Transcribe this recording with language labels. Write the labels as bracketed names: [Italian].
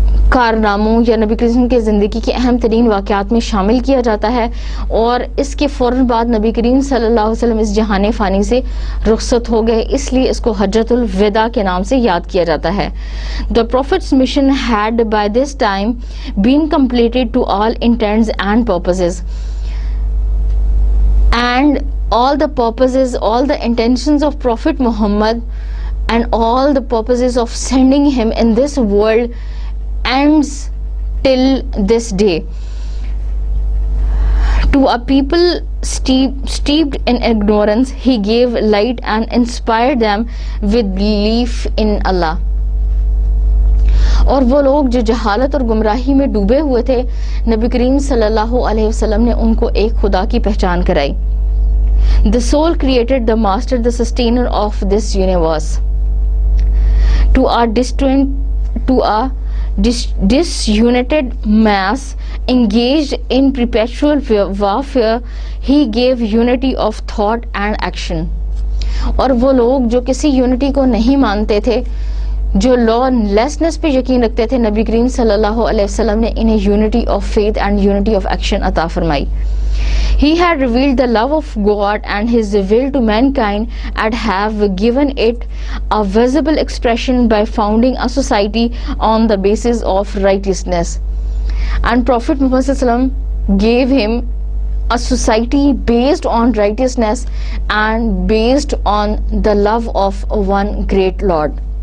[Urdu] کارناموں یا نبی کریم کی زندگی کے اہم ترین واقعات میں شامل کیا جاتا ہے، اور اس کے فوراً بعد نبی کریم صلی اللہ علیہ وسلم اس جہان فانی سے رخصت ہو گئے، اس لیے اس کو حجۃ الوداع کے نام سے یاد کیا جاتا ہے. [English] The Prophet's mission had by this time been completed to all intents and purposes, and all the purposes, all the intentions of Prophet Muhammad and all the purposes of sending him in this world ends till this day. To a people steeped in ignorance, he gave light and inspired them with belief in Allah. [Urdu] اور وہ لوگ جو جہالت اور گمراہی میں ڈوبے ہوئے تھے، نبی کریم صلی اللہ علیہ وسلم نے ان کو ایک خدا کی پہچان کرائی. [English] The soul created, the master, the sustainer of this universe. To a disunited mass engaged in perpetual warfare, he gave unity of thought and action. [Urdu] اور وہ لوگ جو کسی یونٹی کو نہیں مانتے تھے، جو [English] lawlessness [Urdu] پہ یقین رکھتے تھے، نبی کریم صلی اللہ علیہ وسلم نے انہیں [English] unity of faith and unity of action [Urdu] عطا فرمائی. [English] He had revealed the love of God and his will to mankind and have given it a visible expression by founding a society on the basis of righteousness. And Prophet Muhammad [Arabic] sallallahu alaihi wasallam [English] gave him a society based on righteousness and based on the love of one great Lord.